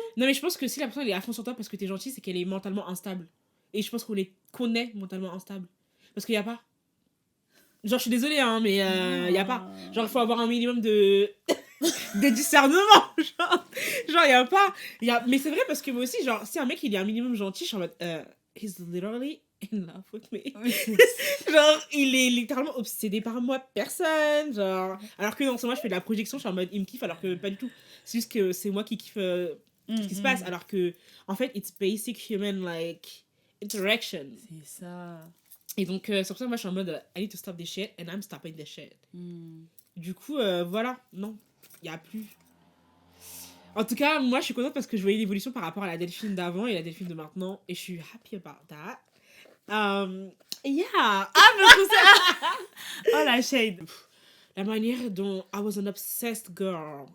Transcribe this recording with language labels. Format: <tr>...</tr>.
<fr>Non, mais je pense que si la personne elle est à fond sur toi parce que t'es gentil, c'est qu'elle est mentalement instable. Et je pense qu'on les connaît mentalement instables. Parce qu'il y a pas. Genre, je suis désolée, hein, mais il y a pas. Genre, il faut avoir un minimum de discernement. Genre, il y a pas. Mais c'est vrai parce que moi aussi, genre, si un mec il est un minimum gentil, je suis en mode.</fr> <en>He's literally in love with me.</en> <fr>Genre, il est littéralement obsédé par moi, personne. Genre. Alors que non, moi, je fais de la projection, je suis en mode il me kiffe, alors que pas du tout. C'est juste que c'est moi qui kiffe ce qui se passe. Alors que, en fait,</fr> <en>it's basic human, like, interaction.</en> <fr>C'est ça. Et donc, c'est pour ça que moi, je suis en mode</fr> <en>I need to stop this shit</en> <fr>and I'm stopping this shit. Du coup, voilà, non, il n'y a plus. En tout cas, moi, je suis contente parce que je voyais l'évolution par rapport à la Delphine d'avant et la Delphine de maintenant. Et je suis</fr> <en>happy about that. Yeah.</en> <fr>Ah, mais ça... Oh, la shade. La manière dont</fr> <en>I was an obsessed girl.</en>